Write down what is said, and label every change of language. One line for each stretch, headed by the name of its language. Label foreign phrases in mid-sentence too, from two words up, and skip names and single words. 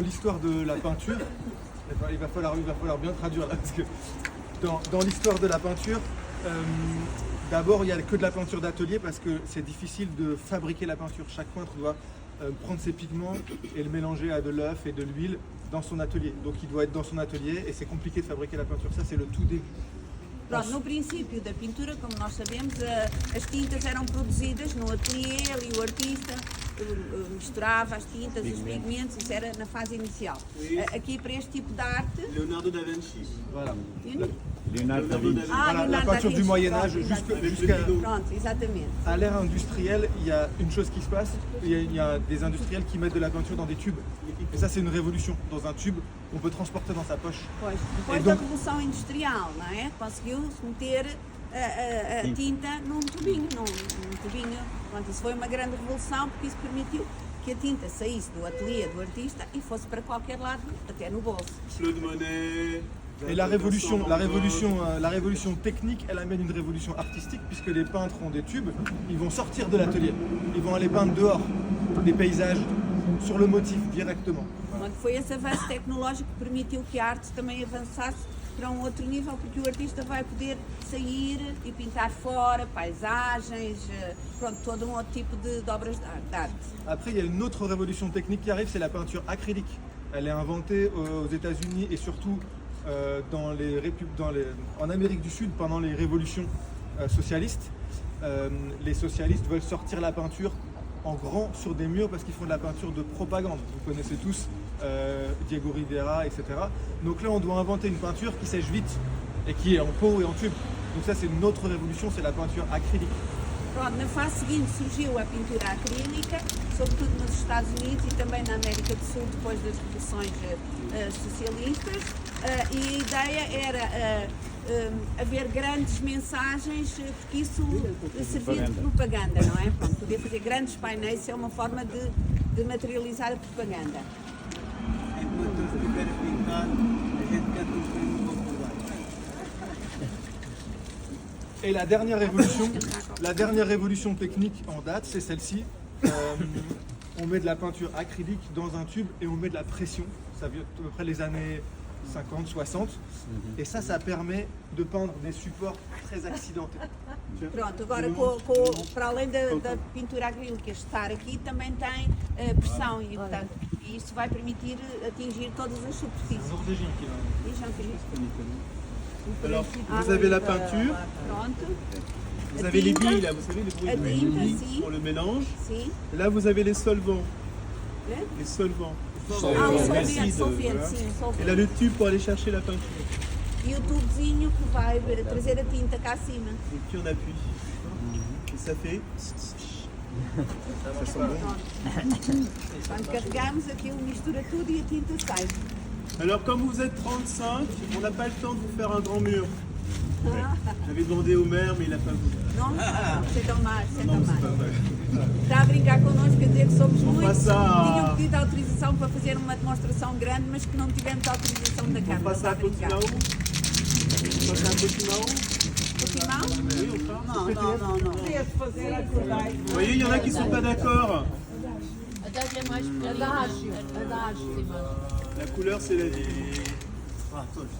French: l'histoire de la peinture, il va falloir bien traduire là, parce que dans l'histoire de la peinture, d'abord il n'y a que de la peinture d'atelier parce que c'est difficile de fabriquer la peinture. Chaque peintre doit prendre ses pigments et le mélanger à de l'œuf et de l'huile dans son atelier. Donc il doit être dans son atelier et c'est compliqué de fabriquer la peinture. Ça c'est le tout début.
Portuguese: Pronto, no princípio da pintura, como nós sabemos, as tintas eram produzidas no ateliê, ali o artista misturava as tintas, os pigmentos, isso era na fase inicial. Aqui para este tipo de arte... Leonardo da Vinci.
French: Voilà. Leonardo da Vinci. Voilà, la peinture du Moyen-Âge
Portuguese: Pronto, exatamente.
French: à l'ère industrielle, il y a une chose qui se passe, il y a des industriels qui mettent de la peinture dans des tubes. Et ça c'est une révolution. Dans un tube, on peut transporter dans sa poche.
Portuguese: Pois, depois da Revolução Industrial, não é? Conseguiu-se meter a tinta num tubinho. Pronto, isso foi uma grande revolução porque isso permitiu que a tinta saísse do ateliê do artista e fosse para qualquer lado, até no bolso. Claude Monet.
French: Et la révolution technique, elle amène une révolution artistique puisque les peintres ont des tubes, ils vont sortir de l'atelier, ils vont aller peindre dehors des paysages sur le motif directement.
Portuguese: Pronto, foi esse avanço tecnológico que permitiu que a arte também avançasse para um outro nível, porque o artista vai poder sair e pintar fora, paisagens, pronto, todo um outro tipo de obras d'arte.
French: Après, il y a une autre révolution technique qui arrive, c'est la peinture acrylique. Elle est inventée aux États-Unis et surtout en Amérique du Sud pendant les révolutions socialistes. Les socialistes veulent sortir la peinture en grand sur des murs parce qu'ils font de la peinture de propagande. Vous connaissez tous Diego Rivera, etc. Donc là, on doit inventer une peinture qui sèche vite et qui est en pot et en tube. Donc ça, c'est une autre révolution, c'est la peinture acrylique.
Portuguese: Pronto, na fase seguinte surgiu a pintura acrílica, sobretudo nos Estados Unidos e também na América do Sul, depois das revoluções socialistas. E a ideia era haver grandes mensagens, porque isso servia de propaganda, não é? Pronto, poder fazer grandes painéis é uma forma de materializar a propaganda. Enquanto eu quero pintar, a gente canta um bocadinho do trabalho.
French: Et la dernière révolution technique en date, c'est celle-ci. On met de la peinture acrylique dans un tube et on met de la pression. Ça vient à peu près les années 50, 60. Et ça permet de peindre des supports très accidentés.
Portuguese: Pronto, agora para além da pintura acrílica estar aqui, também tem pressão e, portanto, isso vai permitir atingir todas as superfícies.
French: Alors, vous avez la peinture, vous avez les billes, là, vous savez, les billes pour le mélange. Là, vous avez les solvants. Les solvants. Et là, le tube pour aller chercher la peinture.
Portuguese: E o tubozinho que vai trazer a tinta cá acima.
French: Et puis on appuie. Et ça fait... Ça sent bon.
Portuguese: Quando carregamos, aquilo mistura tudo e a tinta sai.
French: Alors, comme vous êtes 35, on n'a pas le temps de vous faire un grand mur. J'avais demandé au maire, mais il n'a pas voulu. Não, c'est dommage, c'est Non, c'est pas dommage. vrai.
Portuguese: Está a brincar connosco, a dizer que somos muitos. passa a- Tinham pedido autorização para fazer uma demonstração grande, mas que não tivemos autorização da
French: On
Portuguese: Câmara.
French: passe
Portuguese: Está
French: à
Portuguese: a brincar.
French: Portimao. On passe à Portimao.
Portuguese: Portimão?
French: Oui, on part.
Portuguese: Não.
French: Vous voyez, il y en a qui ne sont pas d'accord. La couleur, c'est la vie. Ah, toi.